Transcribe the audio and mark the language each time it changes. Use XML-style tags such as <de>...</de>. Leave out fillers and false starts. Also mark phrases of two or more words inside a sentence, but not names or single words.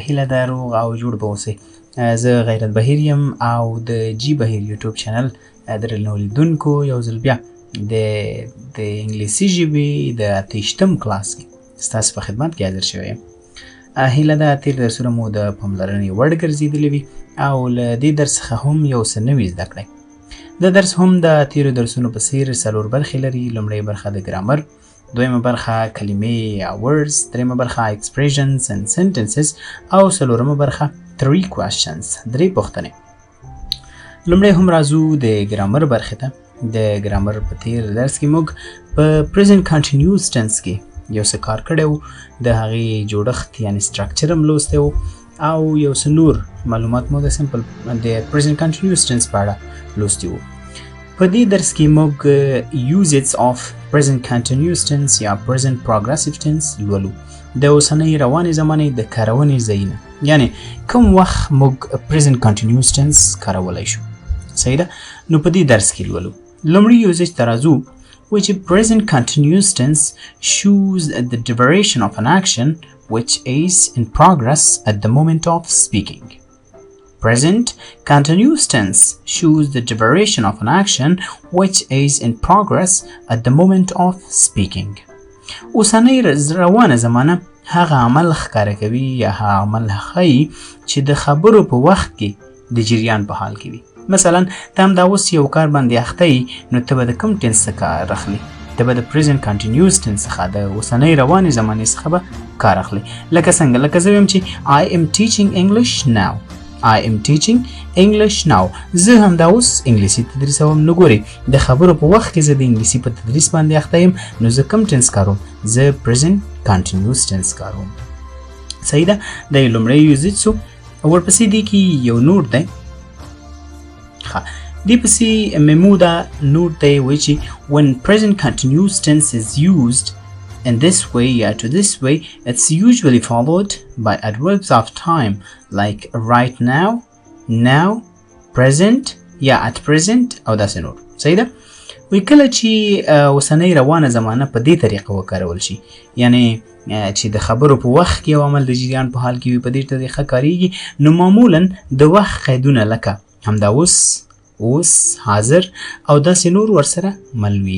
<ps>هیله ده روغ او جوړ به اوسئ. زه غیرت بهیر یم او د جی بهیر یوټیوب چینل درنو لیدونکو یو ځل بیا د انګلیسي ژبې د 88 کلاس کې ستاسو په خدمت کې حاضر شوی یم. هیله ده تېر درسونه مو د پاملرنې وړ ګرځېدلي وي او له دې درس څخه هم یو څه نوي زده کړئ. د درس هم د تېرو درسونو په څېر څلور برخې لري. لومړۍ برخه د ګرامر، دویمه برخه کلمې یا words، دریمه برخه</ps> <en>expressions and sentences</en> <ps>او څلورمه برخه 3 questions، درې پوښتنې. لومړی هم راځو د ګرامر برخې ته. د ګرامر په تېر درس کې موږ په</ps> <en>present continuous tense</en> <ps>کې یو څه کار کړی و. د هغې جوړښت یعنې structure هم لوستی و او یو څه نور معلومات مو د simple د</ps> <en>present continuous tense</en> <ps>په اړه لوستي وو. په دې درس کې موږ</ps> <en>uses of present continuous tense</en> <ps>یا</ps> <en>present progressive tense</en> <ps>لولو. د اوسنۍ روانې زمانې د کارونې ځایونه، یعنی کوم وخت موږ</ps> <en>present continuous tense</en> <ps>کارولی شو. صحیح ده؟ نو په دې درس کې لولو. لومړی یوزیج ته راځو</ps> <en>which present continuous tense shows the duration of an action which is in progress at the moment of speaking. Present continuous tense shows the duration of an action which is in progress at the moment of speaking.</en> <ps>اوسنۍ روانه زمانه هغه عمل ښکاره کوي یا هغه عمل ښیي چې د خبرو په وخت کې د جریان په حال کې وي. مثلا ته همدا اوس یو کار باندې اخته یې، نو ته به د کوم ټنس څخه کار اخلي؟ ته به د</ps> <en>present continuous tense</en> <ps>څخه د اوسنۍ روانې زمانې څخه به کار اخلي. لکه څنګه؟</ps> <en>لکه زه ویم چې I am teaching English now. I am teaching English now.</en> <ps>زه همدا اوس انګلیسي تدریسوم. نو ګورئ، د خبرو په وخت کې زه د انګلیسي په تدریس باندې اخته یم، نو زه کوم ټنس کاروم؟ زه</ps> <en>present continuous tense</en> <ps>کاروم. صحیح ده؟ دا یې لومړی یوزیج سو. ورپسې دې کې یو نوټ دی. دې پسې مموده نوټ دی وایي چې</ps> <en>when present continuous tense is used in this way to this way, it's usually followed by adverbs of time like right now, now, present at present</en> <ps>او داسې نور. صحیح ده؟ وایي کله چې اوسنۍ روانه زمانه په دې طریقه وکارول شي، یعنی چې د خبرو په وخت کې یو عمل د جریان په حال کې وي، په دې طریقه کاریږي، نو معمولا د وخت قیدونه لکه همدا اوس، حاضر او داسې نور ورسره مل وي.</ps>